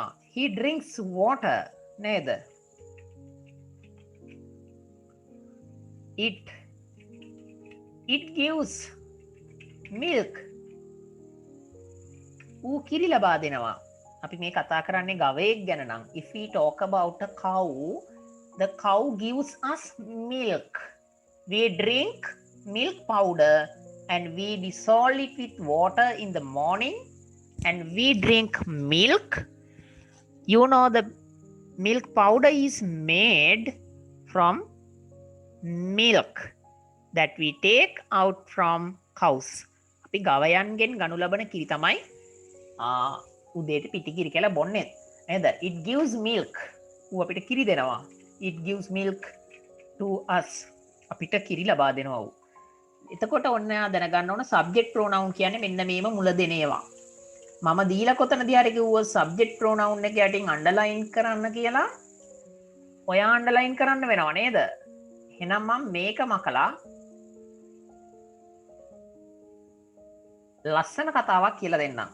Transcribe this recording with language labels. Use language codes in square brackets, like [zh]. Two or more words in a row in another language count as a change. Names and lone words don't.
[en] he drinks water. නේද? it gives milk. [si] ඌ කිරි ලබා දෙනවා. අපි මේ කතා කරන්නේ ගවයෙක් ගැන නම් [en] if we talk about a cow, the cow gives us milk. We drink milk powder and we dissolve it with water in the morning and we drink milk. You know the milk powder is made from milk that we take out from cows. [si] අපි ගවයන්ගෙන් ගනු ලබන කිරි තමයි උදේට පිටි කිරි කියලා බොන්නේ නේද? [en] it gives milk. [si] ඌ අපිට කිරි දෙනවා. [en] it gives milk to us. [si] අපිට කිරි ලබා දෙනවා ඌ. එතකොට ඔන්න දැනගන්න ඕන [en] subject pronoun [si] කියන්නේ මෙන්න මේම මුල දෙන ඒවා. මම දීලා කොතනදී හරි කිව්වොත් [en] subject pronoun [si] එක යටින් underline කරන්න කියලා ඔයා underline කරන්න වෙනව නේද? එහෙනම් මම මේක මකලා ලස්සන කතාවක් කියලා දෙන්නම්.